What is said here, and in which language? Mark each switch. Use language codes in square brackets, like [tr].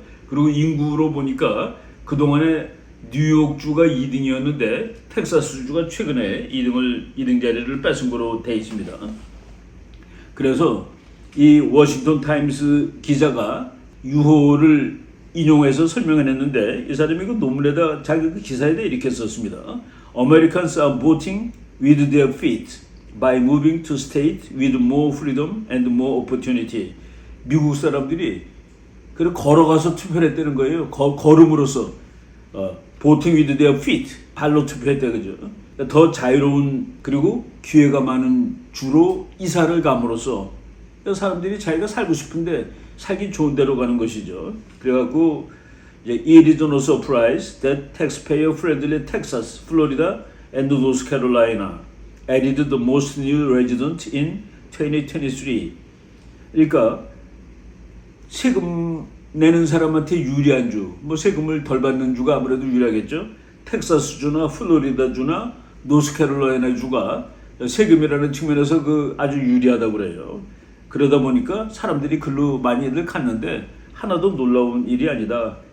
[ko] 그리고 인구로 보니까 그동안에 뉴욕주가 2등이었는데 텍사스주가 최근에 2등 자리를 뺏은 거로 돼 있습니다. 그래서 이 워싱턴 타임스 기자가 유호를 인용해서 설명을 했는데, 이 사람이 그 논문에다 자기 그 기사에다 이렇게 썼습니다. [en] Americans are voting with their feet by moving to state with more freedom and more opportunity. [ko] 미국 사람들이 그래 걸어가서 투표를 했다는 거예요. 걸음으로써 [en] voting with their feet, [ko] 발로 투표했다 그죠. 더 자유로운 그리고 기회가 많은 주로 이사를 감으로써 사람들이 자기가 살고 싶은데 살기 좋은 데로 가는 것이죠. 그래갖고 이제 [en] it is no surprise that taxpayer-friendly Texas, Florida, and North Carolina added the most new residents in 2023. [ko] 그러니까 세금 내는 사람한테 유리한 주, 뭐 세금을 덜 받는 주가 아무래도 유리하겠죠. 텍사스주나 플로리다주나 노스캐롤라이나주가 세금이라는 측면에서 그 아주 유리하다고 그래요. 그러다 보니까 사람들이 글로 많이들 갔는데 하나도 놀라운 일이 아니다.